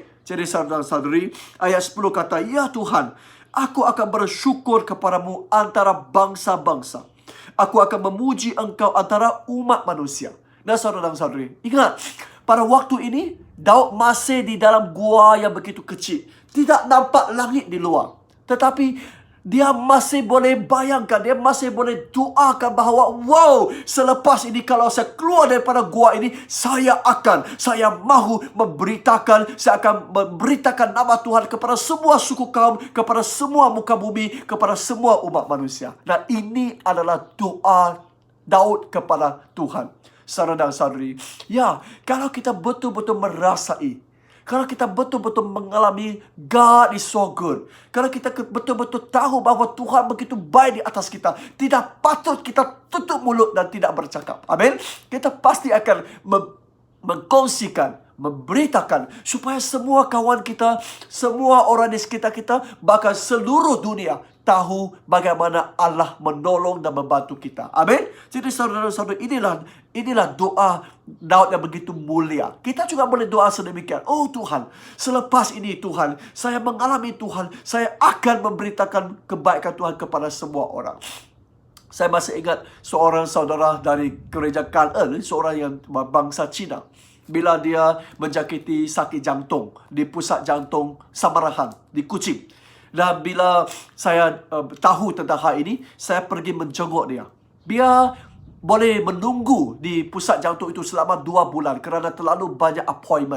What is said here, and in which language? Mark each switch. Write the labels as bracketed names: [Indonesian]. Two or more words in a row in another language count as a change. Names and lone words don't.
[Malay] Jadi saudara-saudari, ayat 10 kata, "Ya Tuhan, aku akan bersyukur kepadamu antara bangsa-bangsa. Aku akan memuji Engkau antara umat manusia." Nah saudara-saudari, ingat, pada waktu ini, Daud masih di dalam gua yang begitu kecil. Tidak nampak langit di luar. Tetapi dia masih boleh bayangkan, dia masih boleh doakan bahawa, wow, selepas ini kalau saya keluar daripada gua ini, saya mahu memberitakan, saya akan memberitakan nama Tuhan kepada semua suku kaum, kepada semua muka bumi, kepada semua umat manusia. Dan ini adalah doa Daud kepada Tuhan. Saudara dan saudari, ya, kalau kita betul-betul merasai, kalau kita betul-betul mengalami [English] God is so good, [Malay] kalau kita betul-betul tahu bahawa Tuhan begitu baik di atas kita, tidak patut kita tutup mulut dan tidak bercakap. Amin. Kita pasti akan mengkongsikan, memberitakan, supaya semua kawan kita, semua orang di sekitar kita, bahkan seluruh dunia tahu bagaimana Allah menolong dan membantu kita. Amin. Jadi saudara-saudara, inilah doa Daud yang begitu mulia. Kita juga boleh doa sedemikian. Oh Tuhan, selepas ini Tuhan, saya mengalami Tuhan, saya akan memberitakan kebaikan Tuhan kepada semua orang. Saya masih ingat seorang saudara dari gereja Kan-en, seorang yang bangsa Cina. Bila dia menjangkiti sakit jantung di pusat jantung Samarahan di Kuching. Dan bila saya tahu tentang hal ini, saya pergi menjenguk dia. Dia boleh menunggu di pusat jantung itu selama 2 bulan kerana terlalu banyak appointment.